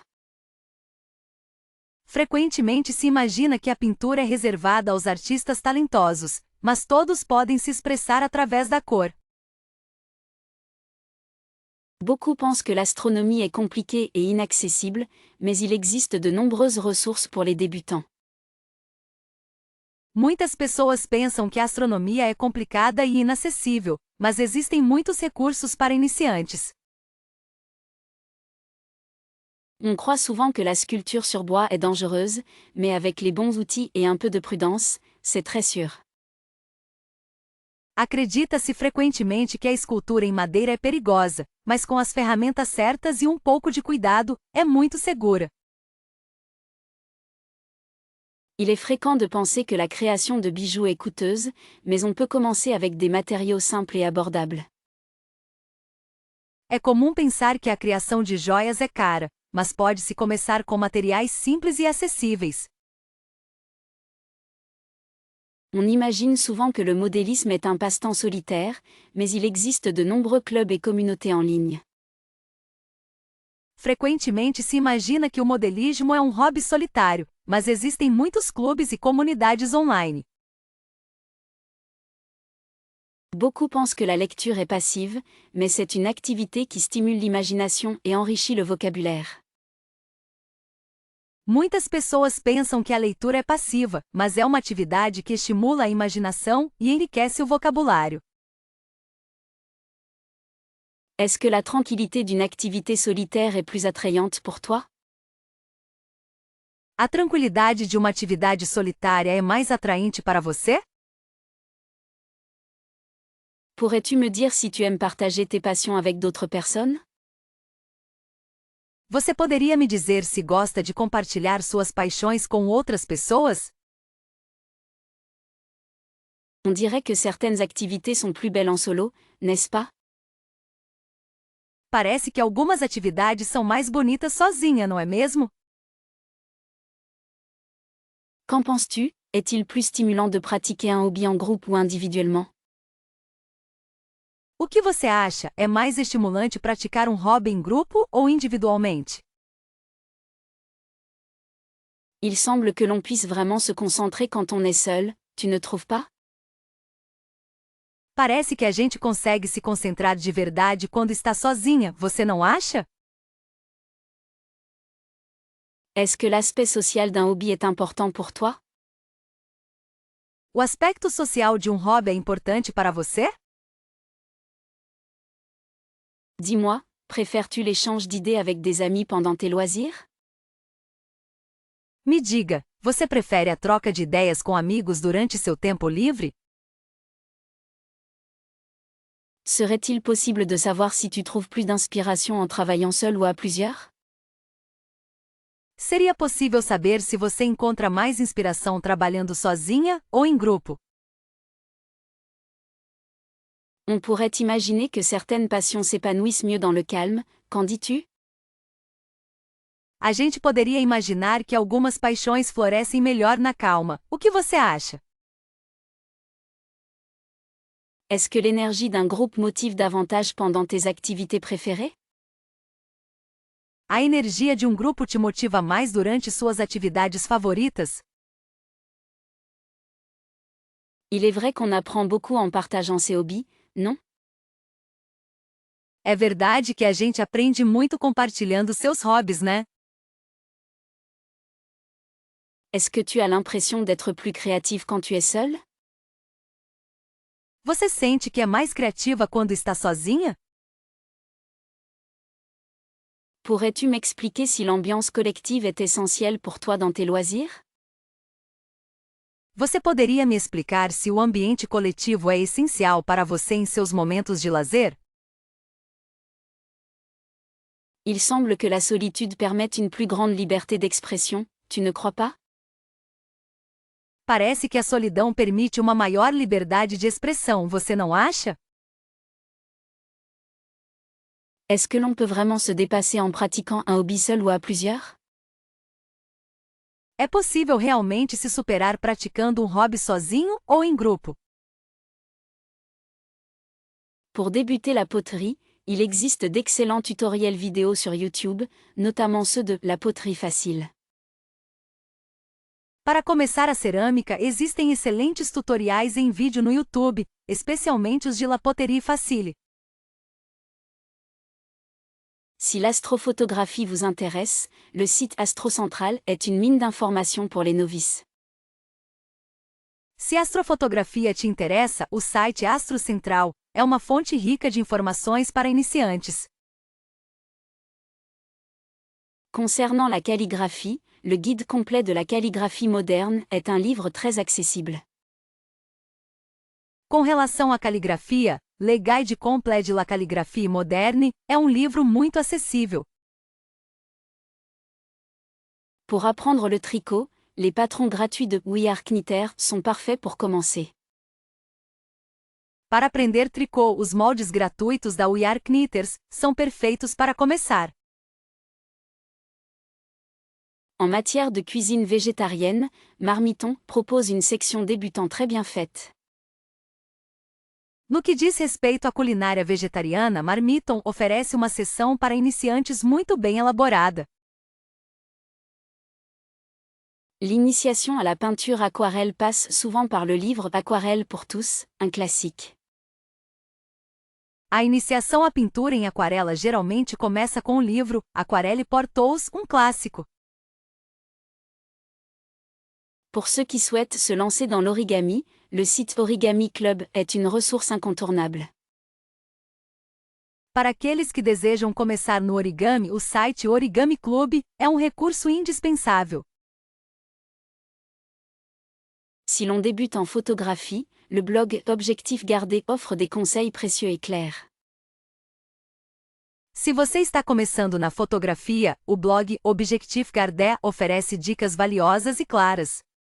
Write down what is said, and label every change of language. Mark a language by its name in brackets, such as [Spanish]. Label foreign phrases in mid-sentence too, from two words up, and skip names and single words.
[Portuguese] Frequentemente se imagina que a pintura é reservada aos artistas talentosos, mas todos podem se expressar através da cor. [French] Beaucoup pensent que l'astronomie est compliquée et inaccessible, mais il existe de nombreuses ressources pour les débutants. [Portuguese] Muitas pessoas pensam que a astronomia é complicada e inacessível, mas existem muitos recursos para iniciantes. [French] On croit souvent que la sculpture sur bois est dangereuse, mais avec les bons outils et un peu de prudence, c'est très sûr. [Portuguese] Acredita-se frequentemente que a escultura em madeira é perigosa, mas com as ferramentas certas e um pouco de cuidado, é muito segura. [French] Il est fréquent de penser que la création de bijoux est coûteuse, mais on peut commencer avec des matériaux simples et abordables. [Portuguese] É comum pensar que a criação de joias é cara, mas pode-se começar com materiais simples e acessíveis. [French] On imagine souvent que le modélisme est un passe-temps solitaire, mais il existe de nombreux clubs et communautés en ligne. [Portuguese] Frequentemente se imagina que o modelismo é um hobby solitário, mas existem muitos clubes e comunidades online. [French] Beaucoup pensent que la lecture est passive, mais c'est une activité qui stimule l'imagination et enrichit le vocabulaire. [Portuguese] Muitas pessoas pensam que a leitura é passiva, mas é uma atividade que estimula a imaginação e enriquece o vocabulário. [French] Est-ce que la tranquillité d'une activité solitaire est plus attrayante pour toi? [Portuguese] A tranquilidade de uma atividade solitária é mais atraente para você? [French] Pourrais-tu me dire si tu aimes partager tes passions avec d'autres personnes? [Portuguese] Você poderia me dizer se gosta de compartilhar suas paixões com outras pessoas? [French] On dirait que certaines activités sont plus belles en solo, n'est-ce pas? [Portuguese] Parece que algumas atividades são mais bonitas sozinha, não é mesmo? [French] Qu'en penses-tu? Est-il plus stimulant de pratiquer un hobby en groupe ou individuellement? [Portuguese] O que você acha? É mais estimulante praticar um hobby em grupo ou individualmente? [French] Il semble que l'on puisse vraiment se concentrer quand on est seul, tu ne trouves pas? [Portuguese] Parece que a gente consegue se concentrar de verdade quando está sozinha, você não acha? [French] Est-ce que l'aspect social d'un hobby est important pour toi? [Portuguese] O aspecto social de um hobby é importante para você? [French] Dis-moi, préfères-tu l'échange d'idées avec des amis pendant tes loisirs? [Portuguese] Me diga, você prefere a troca de ideias com amigos durante seu tempo livre? [French] Serait-il possible de savoir si tu trouves plus d'inspiration en travaillant seul ou à plusieurs? [Portuguese] Seria possível saber se você encontra mais inspiração trabalhando sozinha ou em grupo? [French] On pourrait imaginer que certaines passions s'épanouissent mieux dans le calme, qu'en dis-tu? [Portuguese] A gente poderia imaginar que algumas paixões florescem melhor na calma. O que você acha? [French] Est-ce que l'énergie d'un groupe motive davantage pendant tes activités préférées? [Portuguese] A energia de um grupo te motiva mais durante suas atividades favoritas? [French] Il est vrai qu'on apprend beaucoup en partageant ses hobbies, non? [Portuguese] É verdade que a gente aprende muito compartilhando seus hobbies, né? [French] Est-ce que tu as l'impression d'être plus créative quand tu es seule? [Portuguese] Você sente que é mais criativa quando está sozinha? [French] Pourrais-tu m'expliquer si l'ambiance collective est essentielle pour toi dans tes loisirs? [Portuguese] Você poderia me explicar se o ambiente coletivo é essencial para você em seus momentos de lazer? [French] Il semble que la solitude permette une plus grande liberté d'expression, tu ne crois pas? [Portuguese] Parece que a solidão permite uma maior liberdade de expressão, você não acha? [French] Est-ce que l'on peut vraiment se dépasser en pratiquant un hobby seul ou à plusieurs? [Portuguese] É possível realmente se superar praticando um hobby sozinho ou em grupo? [French] Pour débuter la poterie, il existe d'excellents tutoriels vidéo sur YouTube, notamment ceux de La Poterie Facile. [Portuguese] Para começar a cerâmica, existem excelentes tutoriais em vídeo no YouTube, especialmente os de La Poterie Facile. [French] Si l'astrophotographie vous intéresse, le site Astro Central est une mine d'informations pour les novices. [Portuguese] Se a astrofotografia te interessa, o site Astro Central é uma fonte rica de informações para iniciantes. [French] Concernant la calligraphie, le guide complet de la calligraphie moderne est un livre très accessible. [Portuguese] Com relação à caligrafia, Le Guide complet de la calligraphie moderne é um livro muito acessível. [French] Pour apprendre le tricot, les patrons gratuits de We Are Knitwear sont parfaits pour commencer. [Portuguese] Para aprender tricô, os moldes gratuitos da We Are Knitters são perfeitos para começar. [French] En matière de cuisine végétarienne, Marmiton propose une section débutant très bien faite. [Portuguese] No que diz respeito à culinária vegetariana, Marmiton oferece uma seção para iniciantes muito bem elaborada. [French] L'initiation à la peinture aquarelle passe souvent par le livre Aquarelle pour tous, un classique. [Portuguese] A iniciação à pintura em aquarela geralmente começa com o livro Aquarelle pour tous, um clássico. [French] Pour ceux qui souhaitent se lancer dans l'origami, le site Origami Club est une ressource incontournable. [Portuguese] Para aqueles que desejam começar no origami, o site Origami Club é um recurso indispensável. [French] Si l'on débute en photographie, le blog Objectif Gardé offre des conseils précieux et clairs. [Portuguese] Se você está começando na fotografia, o blog Objectif Gardé oferece dicas valiosas e claras.